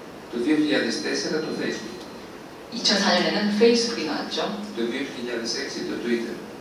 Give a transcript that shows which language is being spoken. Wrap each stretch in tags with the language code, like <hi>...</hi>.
<el>Το 2004 το Facebook.</el> <ko>2004년에는 페이스북이 나왔죠.</ko> <el>Το 2006 το Twitter.</el>